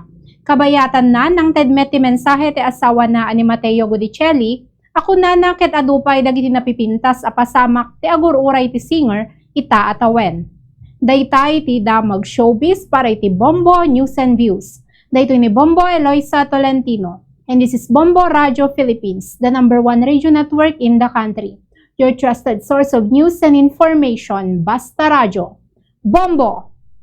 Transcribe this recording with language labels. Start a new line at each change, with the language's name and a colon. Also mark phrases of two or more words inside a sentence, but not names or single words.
Iloko: Kabayatan na nang tedmet ti mensahe ti asawa na ani Mateo Gudicelli, ako na ket adupay dagiti napipintas a pasamak ti agururay ti singer ita atawen. Daytay ti damag showbiz para iti Bombo News and Views. Dayto ni Bombo Eloisa Tolentino.
English: And this is Bombo Radio Philippines, the #1 radio network in the country. Your trusted source of news and information, Basta Radio. Bombo!